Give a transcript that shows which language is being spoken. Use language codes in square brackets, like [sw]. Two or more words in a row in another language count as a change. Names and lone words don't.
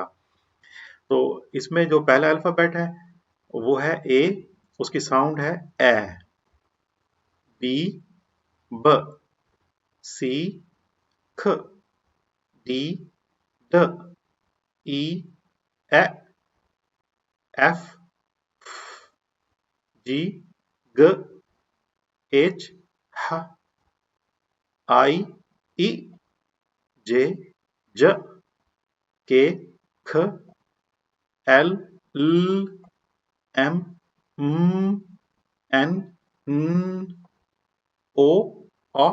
[hi] तो इसमें जो पहला अल्फ़ाबेट है वो है ए, उसकी साउंड है ए, बी, ब, सी, ख, डी, ड, ई, ए, एफ, जी, [en] g, h, h, I, I, J, J, K, K, L, L, M, M, N, N, O, O,